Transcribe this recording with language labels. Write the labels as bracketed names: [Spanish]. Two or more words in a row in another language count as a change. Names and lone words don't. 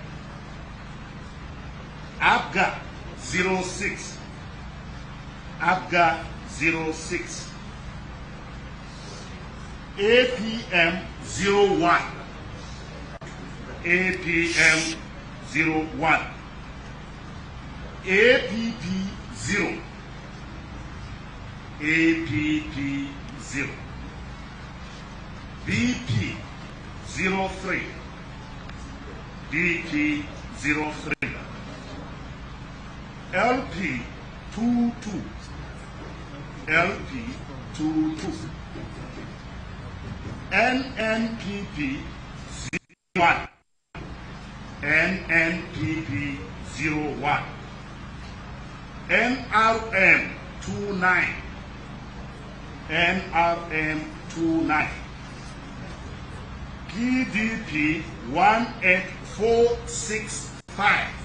[English] ABGA 06. ABGA 06. APM 01. APM 01. APP 0. APP 0. BP 03. BP 03. LP 22. LP 22. NNPP 01. NNPP 01. NRM 29. NRM 29. PDP 18465.